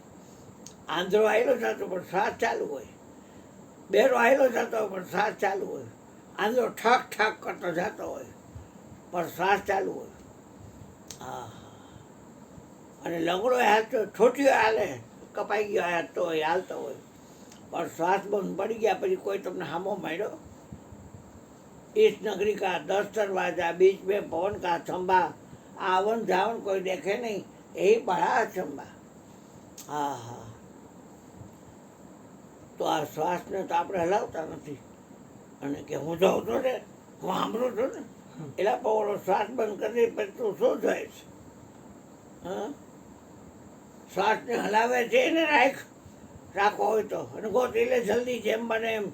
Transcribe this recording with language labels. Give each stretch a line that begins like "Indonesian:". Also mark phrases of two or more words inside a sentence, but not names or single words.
Gujarati: આંધળો આવેલો જતો પણ શ્વાસ ચાલુ હોય, બેરો આવેલો જતો હોય પણ શ્વાસ ચાલુ હોય, આંધળો ઠક ઠક કરતો જતો હોય પણ શ્વાસ ચાલુ હોય. હા, અને લંગડો હાથ તો ઠોઠીઓ હાલે, કપાઈ ગયો હાથ તો હોય, હાલતો હોય પણ શ્વાસ બંધ પડી ગયા પછી કોઈ તમને હામો માંડ્યો?
Hindi: इस नगरी का 10 दरवाजा बीच में पवन का थंभा आवन जावन कोई देखे नहीं, यही बड़ा अचंबा.
Gujarati: હા હા, તો આ શ્વાસને તો આપણે હલાવતા નથી. અને કે હું જાઉં છું ને, હું સાંભળું છું ને, એટલે ઓલો શ્વાસ બંધ કરી પછી તું શું જાય છે? હા, શ્વાસને હલાવે છે એને રાખો હોય તો, અને ગોતી લે જલ્દી જેમ બને એમ.